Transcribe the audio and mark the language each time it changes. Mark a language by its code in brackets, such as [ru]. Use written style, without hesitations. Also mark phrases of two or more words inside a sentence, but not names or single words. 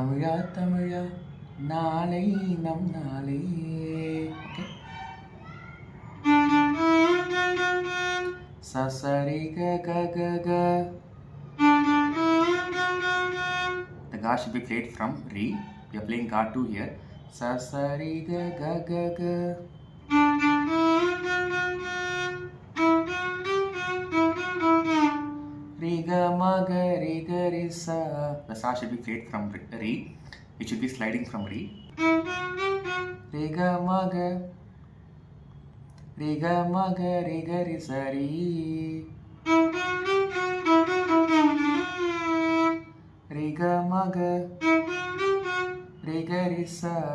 [ta] தமிழா தமிழா நாளை நம் நாளே. ஓகே, சசரி க க க க. [en] The ga should be played from re. We are playing ga 2 here. Sasari ga ga ga ga. Re ga ma ga re ga re sa. The sa should be played from re. It should be sliding from re. Re ga ma ga re ga ma ga re ga re sa re. Re ga ma ga re ga re sa.